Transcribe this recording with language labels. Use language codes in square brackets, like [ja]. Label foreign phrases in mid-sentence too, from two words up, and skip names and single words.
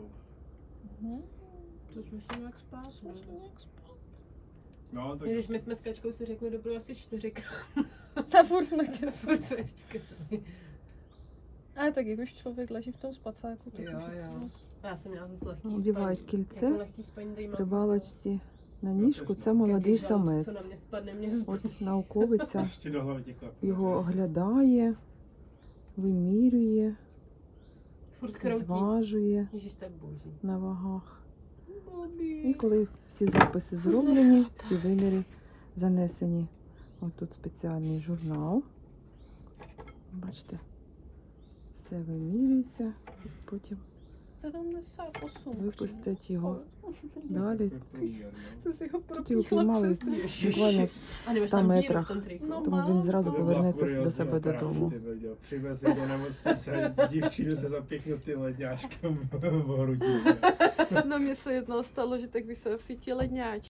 [cs] To jsme si nějak spát. No, tak I když my jsme s Kačkou si řekli dobrou asi 4krát. Ta furt nekecá. Furt se ještě kecali. Ale tak jak už člověk leží v tom spacáku, tak Jo, už je jo. to Já jsem měla zase lehký [uk] Одівають [cs] spaní. [uk] кільце [cs] Jako lehký spaní tady mám. [uk] рибалочці на ніжку. Це молодий [cs] Každý žalud, [uk] самець. [cs] co na mě spadne, mě zbudí. [uk] От науковиця [cs] ještě do hlavy ti klepu. [uk] його оглядає, вимірює, [cs] Furt kroutí. [uk] зважує [cs] Ježiš, tak boží. [uk] на вагах. І [cs] Bobí. [uk] коли всі записи зроблені, всі виміри занесені. Ось тут спеціальний журнал. Бачите, все вимірюється, і потім 78. випустять його далі. [cs] To je průměr, no. [uk] Це з його Тут його пропіхла піймали [cs] přes [uk] буквально, [cs] A nemáš 100 tam díru v metrах. tom triku? No. [uk] тому він зразу [cs] To by byla [uk] повернеться до [cs] kuriózní [uk] себе [cs] operace, [uk] додому. [cs] ty brďo. Přivez je do nemocnice, dívčinu se zapěchnu ty ledňáčkem v hrudi. No mně se jednou stalo, že tak vysel v síti ledňáček.